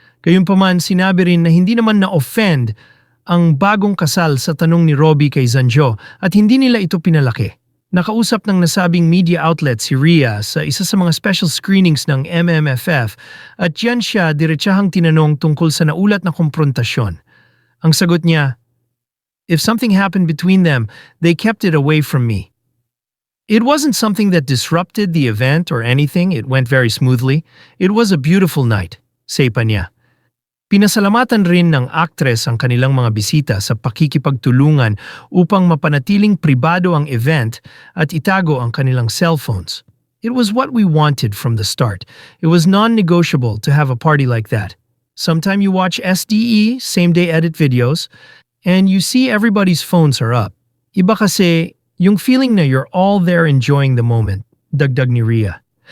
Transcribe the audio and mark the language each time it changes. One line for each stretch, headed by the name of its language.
Filipino: Gayunpaman, sinabi rin na hindi naman na-offend ang bagong kasal sa tanong ni Robbie kay Zanjo at hindi nila ito pinalaki. Nakausap ng nasabing media outlet si Ria sa isa sa mga special screenings ng MMFF at diyan siya diretsahang tinanong tungkol sa naulat na komprontasyon. Ang sagot niya,
English: "If something happened between them, they kept it away from me. It wasn't something that disrupted the event or anything, it went very smoothly. It was a beautiful night,"
Filipino: say pa niya. Pinasalamatan rin ng aktres ang kanilang mga bisita sa pakikipagtulungan upang mapanatiling pribado ang event at itago ang kanilang cellphones.
English: "It was what we wanted from the start. It was non-negotiable to have a party like that. Sometime you watch SDE, same-day edit videos, and you see everybody's phones are up.
Filipino: Iba kasi yung
English: feeling na you're all there enjoying the moment,"
Filipino: dagdag ni Ria.